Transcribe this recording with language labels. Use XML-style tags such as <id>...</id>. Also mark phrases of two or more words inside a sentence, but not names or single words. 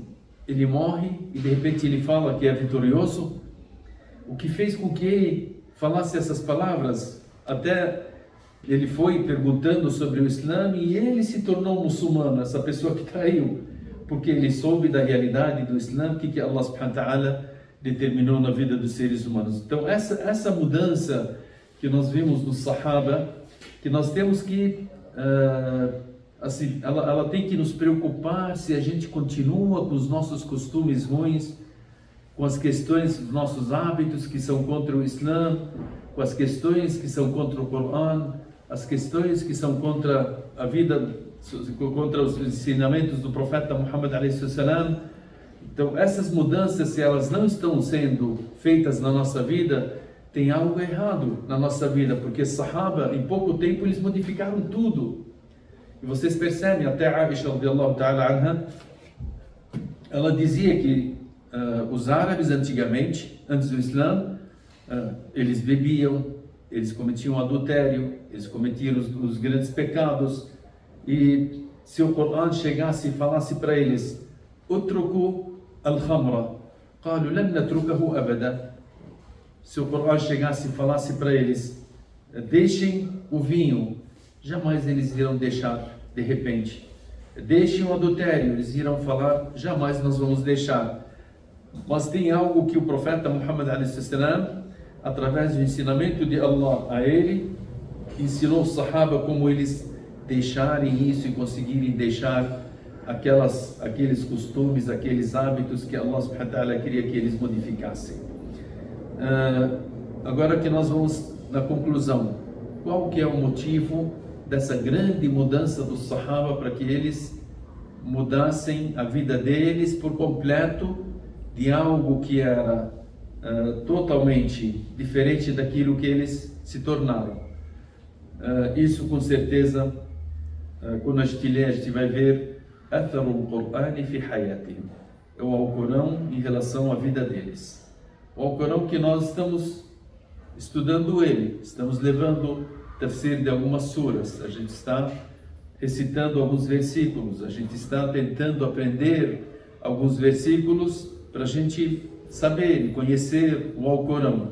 <pt>Ele morre e de repente ele fala que é vitorioso? O que fez com que ele falasse essas palavras? Até ele foi perguntando sobre o Islã e ele se tornou muçulmano, essa pessoa que traiu, porque ele soube da realidade do Islã, o que</pt> <ar>الله سبحانه وتعالى</ar> <pt>determinou na vida dos seres humanos. Então essa mudança que nós vimos no Sahaba, que nós temos que assim, ela tem que nos preocupar se a gente continua com os nossos costumes ruins, com as questões dos nossos hábitos que são contra o Islã, com as questões que são contra o Corão, as questões que são contra a vida, contra os ensinamentos do profeta Muhammad a.s. Então essas mudanças, se elas não estão sendo feitas na nossa vida, tem algo errado na nossa vida, porque Sahaba, em pouco tempo, eles modificaram tudo. E vocês percebem, até Aisha</pt> <ar>رضي الله تعالى عنها,</ar> <pt>ela dizia que os árabes antigamente, antes do Islã, eles bebiam, eles cometiam adultério, eles cometiam os grandes pecados, e se o Corão chegasse e falasse para eles:</pt> <ar>اتركوا الخمر, قالوا لن نتركه أبدا.</ar> <pt>Se o Corão chegasse e falasse para eles, deixem o vinho, jamais eles irão deixar de repente. Deixem o adultério, eles irão falar, jamais nós vamos deixar. Mas tem algo que o profeta Muhammad a.s., através do ensinamento de Allah a ele, ensinou os sahaba como eles deixarem isso e conseguirem deixar aqueles costumes, aqueles hábitos que</pt> <ar>الله سبحانه وتعالى</ar> <pt>queria que eles modificassem. Agora que nós vamos na conclusão, qual que é o motivo dessa grande mudança dos sahaba para que eles mudassem a vida deles por completo de algo que era totalmente diferente daquilo que eles se tornaram? Isso com certeza, quando a gente lê, a gente vai ver</pt> <ar>أثر القرآن في حياتهم,</ar> <pt>é o Alcorão em relação à vida deles. O Alcorão que nós estamos estudando ele, estamos levando tafsir de algumas suras, a gente está recitando alguns versículos, a gente está tentando aprender alguns versículos para a gente saber e conhecer o Alcorão.</pt>